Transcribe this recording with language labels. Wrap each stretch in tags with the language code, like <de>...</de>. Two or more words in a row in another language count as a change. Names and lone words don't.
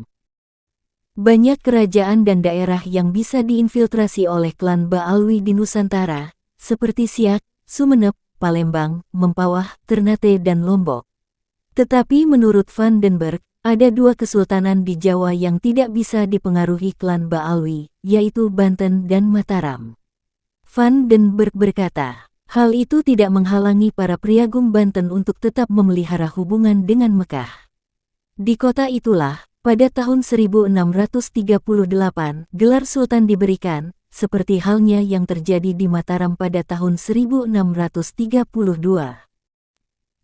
<id>Banyak kerajaan dan daerah yang bisa diinfiltrasi oleh klan Ba'alwi di Nusantara, seperti Siak, Sumenep, Palembang, Mempawah, Ternate dan Lombok. Tetapi menurut Van den Berg, ada dua kesultanan di Jawa yang tidak bisa dipengaruhi klan Ba'alwi, yaitu Banten dan Mataram. Van den Berg berkata, hal itu tidak menghalangi para priagung Banten untuk tetap memelihara hubungan dengan Mekah. Di kota itulah, pada tahun 1638, gelar Sultan diberikan, seperti halnya yang terjadi di Mataram pada tahun 1632.</id>